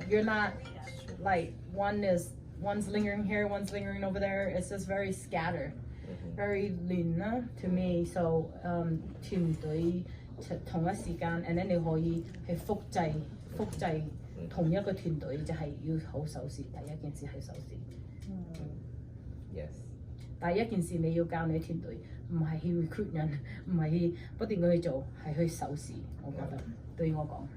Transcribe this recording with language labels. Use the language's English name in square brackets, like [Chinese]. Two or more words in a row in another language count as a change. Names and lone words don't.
[English] you're not like one's lingering here, one's lingering over there. It's just very scattered, very lean to me. [Cantonese] So 團隊同一時間 [English] and then [Cantonese] 你可以去複製同一個團隊，就係要好守時。第一件事係守時。 [English] Yes。 [Cantonese] 第一件事你要教你團隊，唔係去 recruit 人，唔係去不斷咁去做，係去守時。我覺得對我講。